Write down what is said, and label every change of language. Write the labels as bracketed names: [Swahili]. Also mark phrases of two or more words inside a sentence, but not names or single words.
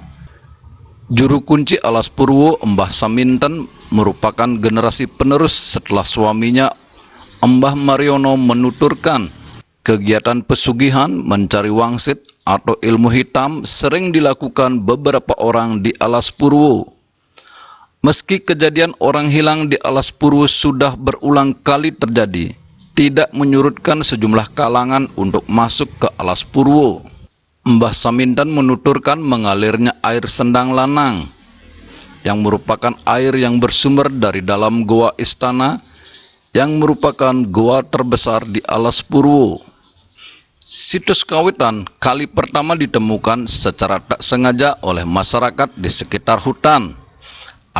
[Indonesian] Juru kunci Alas Purwo, Mbah Saminten, merupakan generasi penerus setelah suaminya, Mbah Mariono, menuturkan kegiatan pesugihan, mencari wangsit atau ilmu hitam sering dilakukan beberapa orang di Alas Purwo. Meski kejadian orang hilang di Alas Purwo sudah berulang kali terjadi, tidak menyurutkan sejumlah kalangan untuk masuk ke Alas Purwo. Mbah Saminten menuturkan mengalirnya air Sendang Lanang, yang merupakan air yang bersumber dari dalam goa istana, yang merupakan goa terbesar di Alas Purwo. Situs kawitan kali pertama ditemukan secara tak sengaja oleh masyarakat di sekitar hutan.